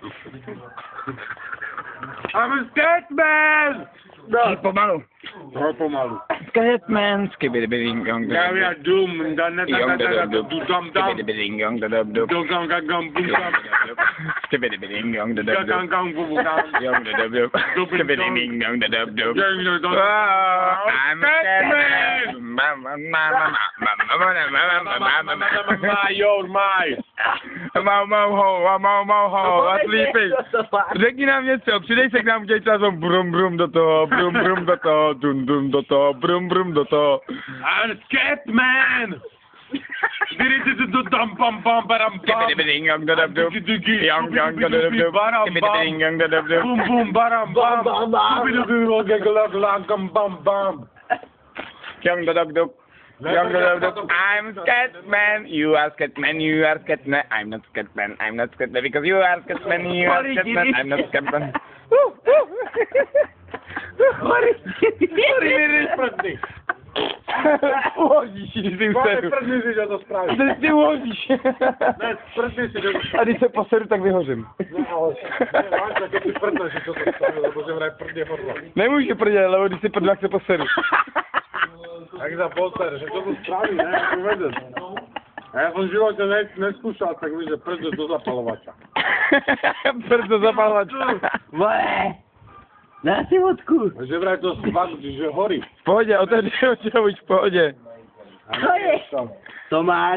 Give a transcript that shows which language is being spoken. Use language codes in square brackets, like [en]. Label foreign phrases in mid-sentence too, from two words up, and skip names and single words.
[en] I'm a Scatman! [cs] No. Pomalu. No, pomalu. [en] Scatman, skibidi-biding gong. Ja, ja, doom, dan net Young da dum dum. skibidi-biding gong da dub dub. Dum gum gum boom gum. Skibidi-biding gong da dub Gum dub. gum boom gum. Young da dub dub. Skibidi-biding gong da dub dub. I'm a You're my. Mau, sleeping. [cs] Řekni nám něco, přidej se k nám, udělej třeba brum brum do toho, brum brum do toho, dum dum do toho, brum brum do toho. [en] I'm a Scatman! Dum bum bum baram bum. Skibidi-biding gong da dub dub. Young da dub dub. Skibidi-biding gong da dub dub. Boom boom baram bum. Bum bum bum. Young da dub dub. Young da dub dub. I'm Scatman. You are Scatman. You are Scatman. I'm not Scatman. I'm not Scatman because you are Scatman. You are Scatman. I'm not Scatman. [cs] Uhodíš, když si useru. Ty uhodíš. A když se poseru, tak vyhořím. Nemůžu prdět, lebo když si prdl, tak se poseru. Tak za poser, že to spraví, ne? Uvedem. [sk] A ja som v živote neskúšal, tak víš, že prd do zapalovača. Prd do zapalovača. Dá si vodku. Že vraj to svadí, že horí. [cs] V pohodě, otevři oči, buď v pohodě. Co je? Tomáš.